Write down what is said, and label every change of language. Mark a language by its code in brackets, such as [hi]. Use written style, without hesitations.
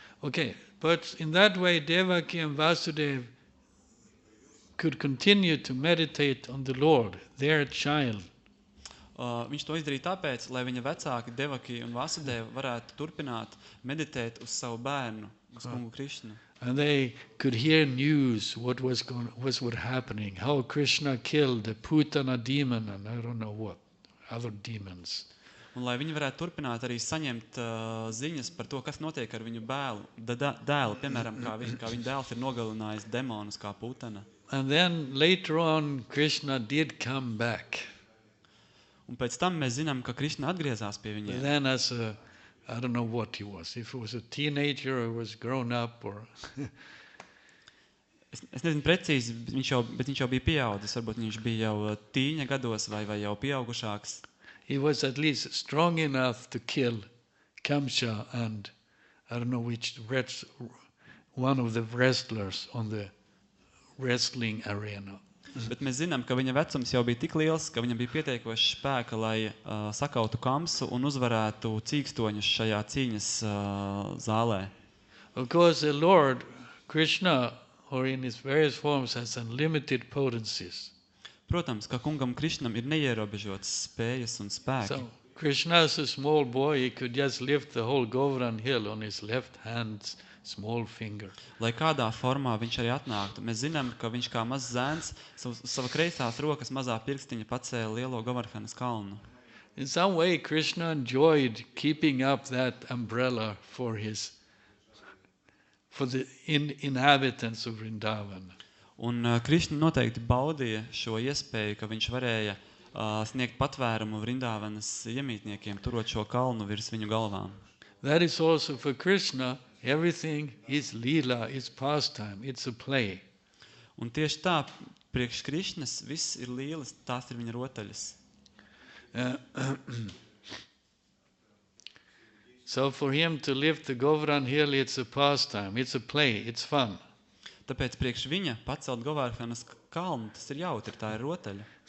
[en] Okay, but in that way Devaki and Vasudeva could continue to meditate on the Lord, their child. [lv] Viņš to izdarīja tāpēc, lai viņa vecāki Devaki un Vasudeva varētu turpināt meditēt uz savu bērnu, uz kungu Krišnu. [en] And they could hear news what was happening, how Krishna killed the Putana demon and I don't know what, other demons. [lv] Un lai viņi varētu turpināt arī saņemt ziņas par to, kas notiek ar viņu dēlu, piemēram, kā viņa dēls ir nogalinājis demonus kā Putana. [en] And then later on Krishna did come back. [lv] Un pēc tam mēs zinām, ka Krišna atgriezās pie viņiem. [en] And then as a, I don't know what he was, if he was a teenager or was grown up or... [lv] Es nezinu precīzi, bet viņš jau bija pieaudzis, varbūt viņš bija jau tīņa gados vai jau pieaugušāks. [en] He was at least strong enough to kill Kamsa and I don't know which, one of the wrestlers on the wrestling arena. [lv] Bet mēs zinām, ka viņa vecums jau bija tik liels, ka viņam bija pietiekoši spēka, lai sakautu Kamsu un uzvarētu cīkstoņus šajā cīņas zālē. [en] Of course, the Lord, Krishna, or in his various forms, has unlimited potencies. [lv] Protams, ka kungam Krišnam ir neierobežotas spējas un spēki. [en] So, Krishna as a small boy, he could just lift the whole Govardhan hill on his left hand's small finger. [lv] Lai kādā formā viņš arī atnāktu. Mēs zinām, ka viņš kā mazs zēns sava kreisās rokas mazā pirkstiņa pacēla lielo Govardhanas kalnu. [en] In some way, Krishna enjoyed keeping up that umbrella for the inhabitants of Vrindavan. [lv] Un Krišna noteikti baudīja šo iespēju, ka viņš varēja sniegt patvērumu Vrindavanas iemītniekiem, turot šo kalnu virs viņu galvām. [en] That is also for Krishna. Everything is lila, it's pastime, it's a play. [lv] Un tieši tā, priekš Krišnas viss ir līlas, tās ir viņa rotaļas. [en] So for him to lift the Govardhan hill, it's a pastime, it's a play, it's fun. [lv] Tāpēc priekš viņa pacelt Govardhanas kalnu, tas ir jautri, tā ir rotaļa.